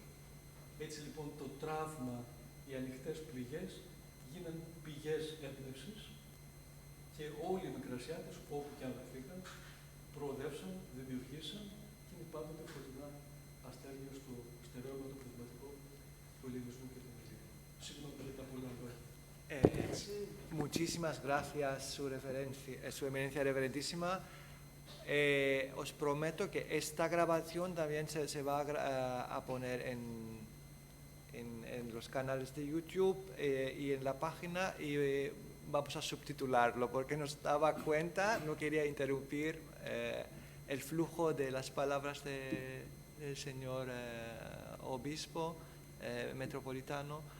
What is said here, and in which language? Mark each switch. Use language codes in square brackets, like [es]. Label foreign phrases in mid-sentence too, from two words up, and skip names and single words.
[el] Έτσι λοιπόν το τραύμα, οι ανοιχτές πληγές γίναν πηγές έμπνευσης και όλοι οι Μικρασιάτες, όπου και αν βρεθήκαν, προοδεύσαν, δημιουργήσαν και είναι πάντοτε φωτεινά αστέρια στο στερέωμα το πνευματικό του ελληνισμού και του Ελλήνου. Συγγνώμη για τα πολλά λόγια. [es] Muchísimas gracias, Su Eminencia Reverentísima. Os prometo que esta grabación también se va a poner en los canales de YouTube y en la página y vamos a subtitularlo porque no se daba cuenta, no quería interrumpir el flujo de las palabras del señor obispo metropolitano.